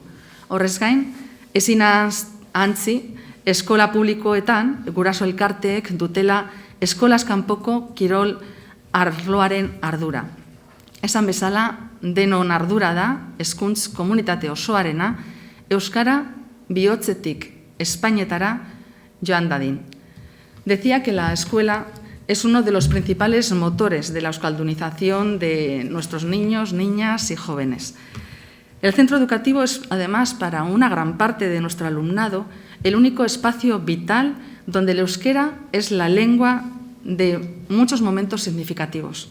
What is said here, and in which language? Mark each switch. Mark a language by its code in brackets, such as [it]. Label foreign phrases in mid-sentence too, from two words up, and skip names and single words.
[eu] Horrez gain, ezin ahantzi, eskola publikoetan guraso elkarteek dutela eskolaz kanpoko kirol arloaren ardura. Esan bezala, denon ardura da, hezkuntz komunitate osoarena, euskara bihotzetik Espainetara joan dadin. [es] Decía que la escuela es uno de los principales motores de la euskaldunización de nuestros niños, niñas y jóvenes. El centro educativo es, además, para una gran parte de nuestro alumnado, el único espacio vital donde el euskera es la lengua de muchos momentos significativos.